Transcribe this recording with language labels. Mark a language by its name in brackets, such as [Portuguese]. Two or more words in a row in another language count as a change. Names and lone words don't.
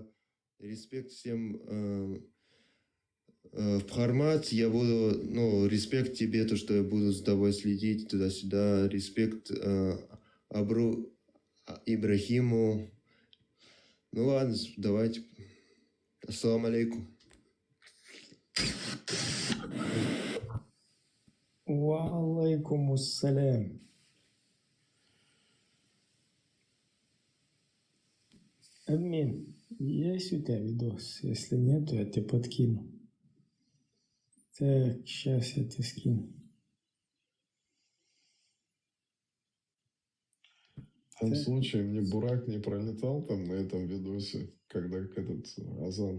[Russian] Респект всем в Хармат. Я буду, ну, респект тебе, то, что я буду с тобой следить туда-сюда. Респект Абру Ибрахиму. Ну ладно, давайте. [Arabic] السلام عليكم. وعليكم السلام. [Russian] Админ, есть у тебя видос? Если нет, то я тебе подкину. Так, сейчас я тебе скину. В том случае мне Бурак не пролетал там на этом видосе, когда этот азан.